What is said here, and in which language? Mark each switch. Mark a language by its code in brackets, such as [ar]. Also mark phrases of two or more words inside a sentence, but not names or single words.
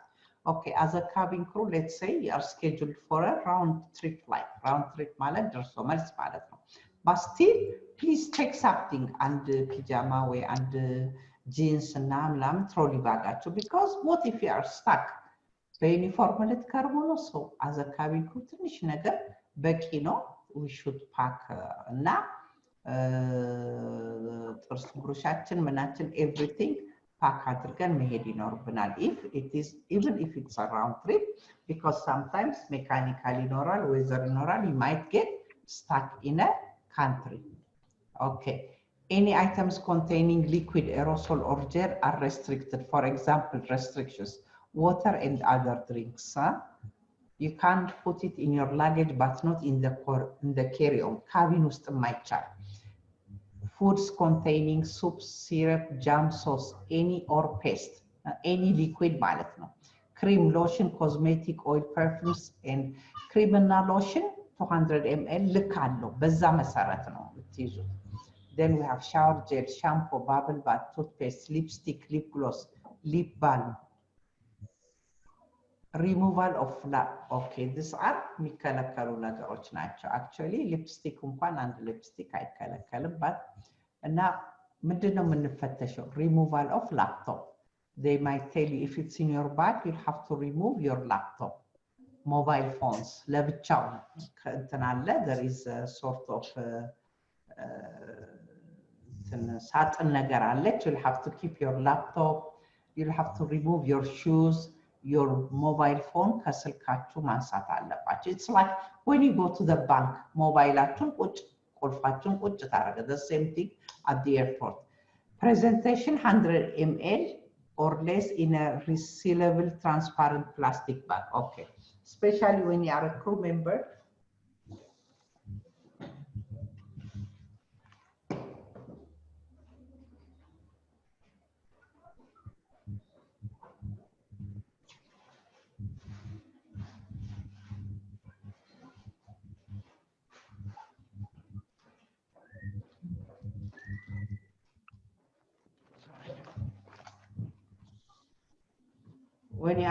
[en] Okay, as a cabin crew, let's say you are scheduled for a round trip flight. Round trip [am] ማለት ደርሶ መልስ ማለት ነው. [en] But still, please take something and pajama way and jeans [am] እና ምናምን trolley ባጋችሁ, [en] because what if you are stuck? [am] በዩኒፎርም ልትቀርቡ ነው. [en] So as a cabin crew [am] ትንሽ ነገር በቂ ነው. [en] We should pack [am] እና ጥርስ ብሩሻችን ምናችን [en] everything pack [am] አድርገን መሄድ ይኖርብናል. [en] Even if it's a round trip, because sometimes mechanical ይኖራል, weather ይኖራል, you might get stuck in a country. Okay, any items containing liquid, aerosol or gel are restricted. For example, restrictions, water and other drinks. You can't put it in your luggage, but not in the carry-on. [am] cabin ውስጥ የማይቻል. [en] Foods containing soup, syrup, jam, sauce, any or paste, any liquid ማለት ነው. Cream, lotion, cosmetic, oil, perfumes, and cream እና lotion 200 ml [am] ልክ አለው, በዛ መሰረት ነው የምትይዙት. [en] Then we have shower gel, shampoo, bubble bath, toothpaste, lipstick, lip gloss, lip balm. Removal of okay, these are [am] የሚከለከሉ ነገሮች ናቸው. Actually lipstick እንኳን አንድ lipstick አይከለከልም, but እና ምንድነው የምንፈተሸው? [en] Removal of laptop. They might tell you if it's in your bag, you'll have to remove your laptop. Mobile phones [am] ለብቻው እንትን አለ, [en] there is a sort of [am] ሳጥን ነገር አለች. [en] You'll have to keep your laptop, you'll have to remove your shoes, your mobile phone [am] ከስልካችሁ ማንሳት አለባችሁ. [en] It's like when you go to the bank, [am] ሞባይላችሁን ቁልፋችሁን ቁጭ ታደርገ, [en] the same thing at the airport. Presentation 100 ml or less in a resealable transparent plastic bag. Okay, especially when you are a crew member. When you